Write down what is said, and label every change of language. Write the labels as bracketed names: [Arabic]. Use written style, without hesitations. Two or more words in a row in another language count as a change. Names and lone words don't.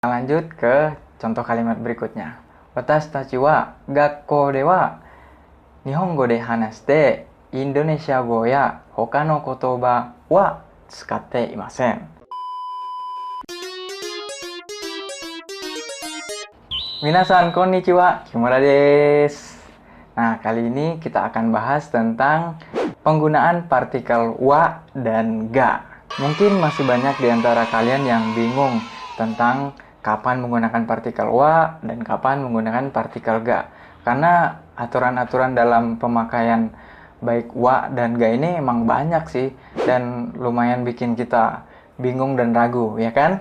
[Indonesian] Lanjut ke contoh kalimat berikutnya. [Japanese] 私たちは学校では日本語で話してインドネシア語や他の言葉は使っていません. 皆さんこんにちは、木村です. [Indonesian] Nah, kali ini kita akan bahas tentang penggunaan partikel wa dan ga. Mungkin masih banyak di antara kalian yang bingung tentang kapan menggunakan partikel wa dan kapan menggunakan partikel ga. Karena aturan-aturan dalam pemakaian baik wa dan ga ini emang banyak sih, dan lumayan bikin kita bingung dan ragu, ya kan?